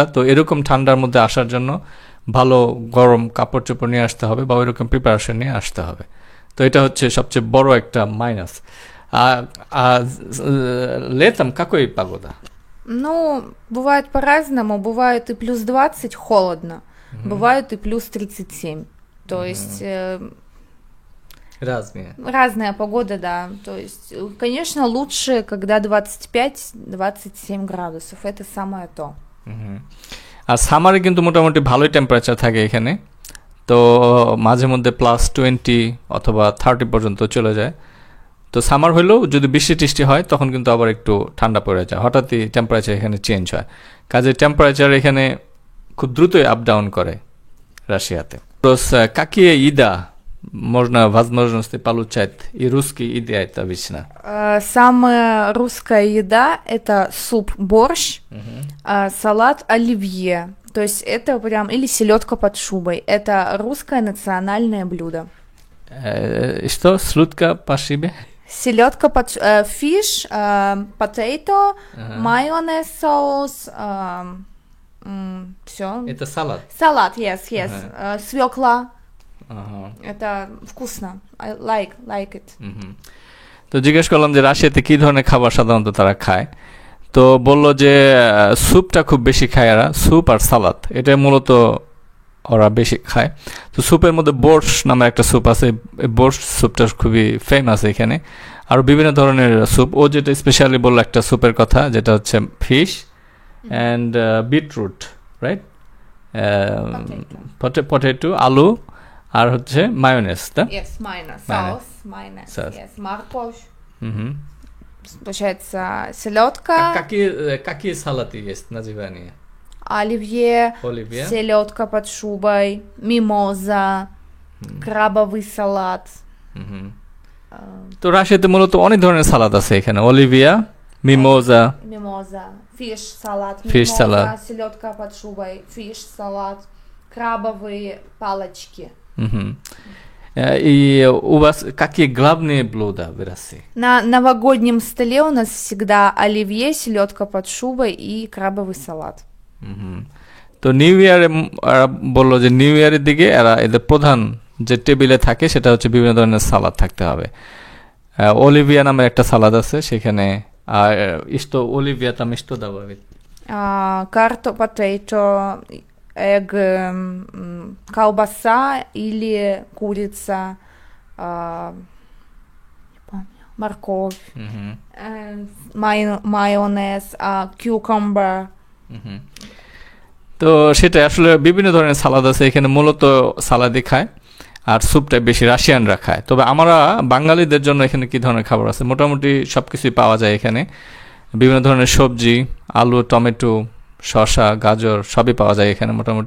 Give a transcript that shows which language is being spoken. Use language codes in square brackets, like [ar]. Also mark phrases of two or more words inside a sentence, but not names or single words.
[bn] তো এরকম ঠান্ডার মধ্যে আসার জন্য ভালো গরম কাপড় চোপড় নিয়ে আসতে হবে বা ওইরকম প্রিপারেশন নিয়ে আসতে হবে। তো এটা হচ্ছে সবচেয়ে বড় একটা মাইনাস। [ru] Летом какой погода? Ну, бывает по-разному, бывает и плюс 20 холодно, бывает и плюс 37, то есть... Разная погода, да, то есть, конечно, лучше, когда 25-27 градусов, это самое то. [bn] আর সামারে কিন্তু মোটামুটি ভালোই টেম্পারেচার থাকে এখানে, তো মাঝে মধ্যে +20 অথবা 30 পর্যন্ত চলে যায়। তো সামার হলেও যদি বৃষ্টি টিষ্টি হয় তখন কিন্তু আবার একটু ঠান্ডা পড়ে যায়, হঠাৎই টেম্পারেচার এখানে চেঞ্জ হয়, কাজে টেম্পারেচার এখানে খুব দ্রুতই [en] up down [bn] করে রাশিয়াতে. [ru] Какие еда можно возможности получать и русские еды это обычно? Самая русская еда — это суп-борщ, салат оливье, то есть это прям, или селедка под шубой, это русское национальное блюдо. Что? Слутка пашибе? Селедка, фиш, potato, Ага. майонез соус, все. Это салат. Салат, yes. Свекла. Ага. Это вкусно. [en] I like it. হুম। [bn] তো জিজ্ঞেস করলাম যে রাশিয়াতে কি ধরনের খাবার সাধারণত তারা খায়, তো বললো যে স্যুপটা খুব বেশি খায় এরা, স্যুপ আর সালাদ এটা মূলত ওরা বেশি খায়। তো স্যুপের মধ্যে বোর্শ নামে একটা স্যুপ আছে, এই বোর্শ স্যুপটা খুবই ফেমাস এখানে। আর বিভিন্ন ধরনের স্যুপ, ও যেটা স্পেশালি বললো একটা স্যুপের কথা যেটা হচ্ছে [en] fish and beetroot, [bn] রাইট, পটেটো, আলু আর হচ্ছে মায়োনেজ, তা [en] Yes, [ru] майонез. Майонез. Майонез. Соус. Yes, морковь. হুম। Получается, селедка, Какие салаты есть, названия? оливье, Оливье. селедка под шубой, мимоза, крабовый салат. হুম। [bn] তো রাশিয়াতে মূলত অনেক ধরনের সালাদ আছে এখানে, অলিভিয়া, মিমোজা, [ru] Мимоза, фиш салат, [en] Fish [ru] мимоза, салат. селедка под шубой, фиш салат, крабовые палочки. Мгм. И у вас какие главные блюда в России? На новогоднем столе у нас всегда оливье, селедка под шубой и крабовый салат. হুম। [bn] তো নিউ ইয়ারে বললো যে নিউ ইয়ারের দিকে এরা এদের প্রধান যে টেবিলে থাকে সেটা হচ্ছে বিভিন্ন ধরনের সালাদ থাকতে হবে। অলিভিয়া নামের একটা সালাদ আছে সেখানে, আর ইস্টো অলিভিয়া [ru] там что добавить? Карто, [en] potato, egg, [ru] колбаса или курица, не помню, морковь, হুম। майонез, cucumber. হুম। [bn] তো সেটা আসলে বিভিন্ন ধরনের সালাদ আছে এখানে, মূলত সালাদই খায় আর স্যুপটা বেশি রাশিয়ানরা খায়। তবে আমরা বাঙালিদের জন্য এখানে কি ধরনের খাবার আছে, মোটামুটি সব কিছুই পাওয়া যায় এখানে, বিভিন্ন ধরনের সবজি, আলু, টমেটো, শসা, গাজর সবই পাওয়া যায় এখানে মোটামুটি।